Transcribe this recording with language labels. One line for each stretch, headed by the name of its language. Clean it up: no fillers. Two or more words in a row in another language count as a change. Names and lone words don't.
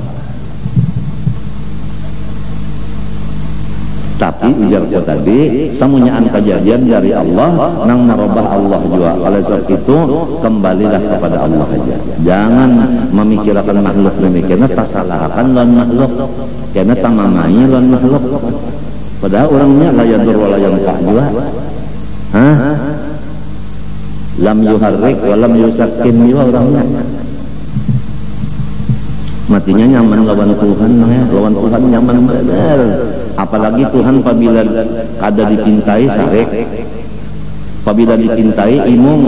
Banjar: Tapi ujarku tadi semuanya kejadian dari Allah nang merubah Allah juga. Oleh sebab itu kembalilah kepada Allah saja. Jangan memikirkan makhluk demikian, tersalahkan lawan makhluk, karena tamamai lawan makhluk. Padahal orangnya
Arabic: لا يضر ولا ينفع
Banjar: juga.
Arabic: لم يحرك ولم يسكن
Banjar: juga orangnya. Matinya nyaman lawan Tuhan, lawan Tuhan nyaman benar. Apalagi Tuhan apabila kada dipintai sarek, apabila dipintai imung.